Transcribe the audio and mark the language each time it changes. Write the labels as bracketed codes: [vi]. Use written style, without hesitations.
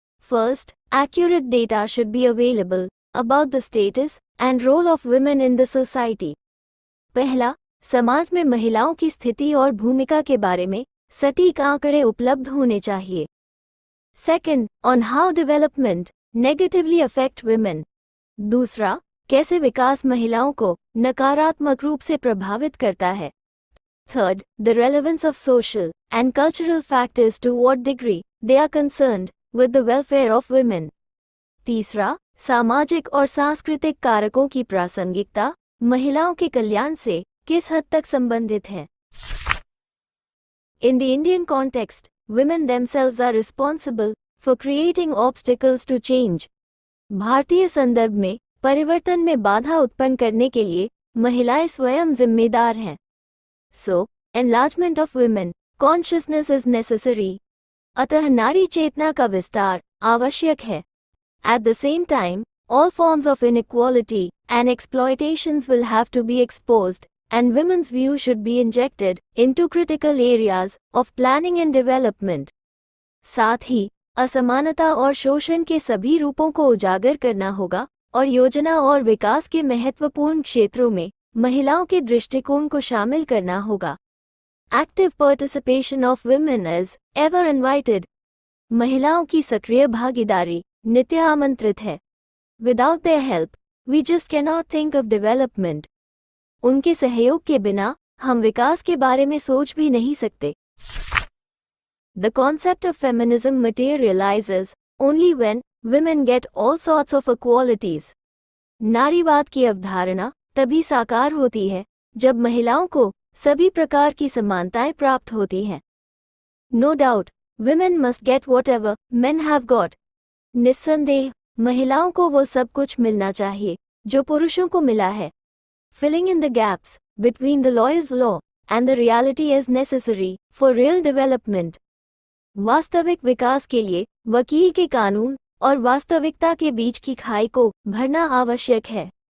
[en] First, accurate data should be available about the status and role of women in the society. [hi] पहला, समाज में महिलाओं की स्थिति और भूमिका के बारे में सटीक आंकड़े उपलब्ध होने चाहिए। [en] Second, on how development negatively affect women. [hi] दूसरा, कैसे विकास महिलाओं को नकारात्मक रूप से प्रभावित करता है। [en] Third, the relevance of social and cultural factors to what degree they are concerned with the welfare of women. [hi] तीसरा, सामाजिक और सांस्कृतिक कारकों की प्रासंगिकता महिलाओं के कल्याण से किस हद तक संबंधित है। [en] In the Indian context, women themselves are responsible for creating obstacles to change. [hi] भारतीय संदर्भ में परिवर्तन में बाधा उत्पन्न करने के लिए महिलाएं स्वयं जिम्मेदार हैं। [en] So, enlargement of women consciousness is necessary. [hi] अतः नारी चेतना का विस्तार आवश्यक है। [en] At the same time, all forms of inequality and exploitations will have to be exposed, and women's view should be injected into critical areas of planning and development. [hi] साथ ही असमानता और शोषण के सभी रूपों को उजागर करना होगा और योजना और विकास के महत्वपूर्ण क्षेत्रों में महिलाओं के दृष्टिकोण को शामिल करना होगा। [en] Active participation of women is ever invited. [hi] महिलाओं की सक्रिय भागीदारी नित्य आमंत्रित है। [en] Without their help, we just cannot think of development. [hi] उनके सहयोग के बिना हम विकास के बारे में सोच भी नहीं सकते। [en] The concept of feminism materializes only when women get all sorts of equalities. [hi] नारीवाद की अवधारणा तभी साकार होती है जब महिलाओं को सभी प्रकार की समानताएं प्राप्त होती हैं। [en] No doubt, women must get whatever men have got. [hi] निस्संदेह महिलाओं को वो सब कुछ मिलना चाहिए जो पुरुषों को मिला है। [en] Filling in the gaps between the lawyer's law and the reality is necessary for real development. [hi] वास्तविक विकास के लिए वकील के कानून और वास्तविकता के बीच की खाई को भरना आवश्यक है।